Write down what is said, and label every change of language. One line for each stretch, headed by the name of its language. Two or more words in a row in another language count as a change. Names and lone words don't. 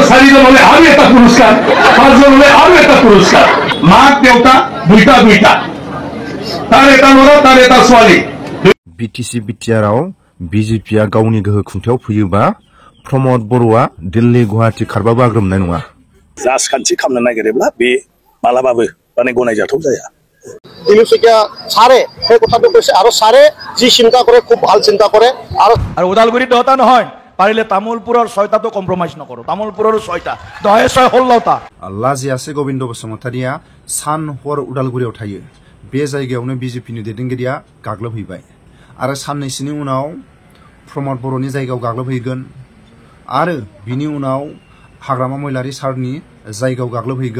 Assamese: চারিজন হলে আরো একটা পুরস্কার, 5 জন হলে আরো একটা পুরস্কার। মাক দেউতা দুইটা দুইটা, তার এটা নরা তার এটা সোয়ালি।
Bodo: বিটিসি बिटिआरआव बिजेपिआ गावनि गोहो खुंथायाव फैयोबा प्रमद बर'आ दिल्ली गुवाहाटी खारबाबो आग्रोमनाय नङा। राजखान्थि खालामनो नागिरोब्ला बे मालाबाबो माने गनायजाथाव जाया।
Assamese: তিনিচুকীয়া ছাৰে সেই কথাটো কৈছে আৰু ছাৰে যি চিন্তা কৰে খুব ভাল চিন্তা কৰে। আৰু ওদালগুৰি 10টা নহয়, পাৰিলে তামোলপুৰৰ 6টাটো কম্প্ৰমাইজ নকৰো, তামোলপুৰৰ 6টা 10 16টা।
Bodo: लाजियासे गोविंद बसुमतारिया सान हर उदालगुरियाव थायो। बे जायगायावनो बिजेपिनि दैदेनगिरिया गाग्लोबहैबाय आरो साननैसोनि उनाव प्रमद बर'नि जायगायाव गाग्लोबहैगोन आरो बिनि उनाव हाग्रामा महिलारि सारनि जायगायाव गाग्लोबहैगोन।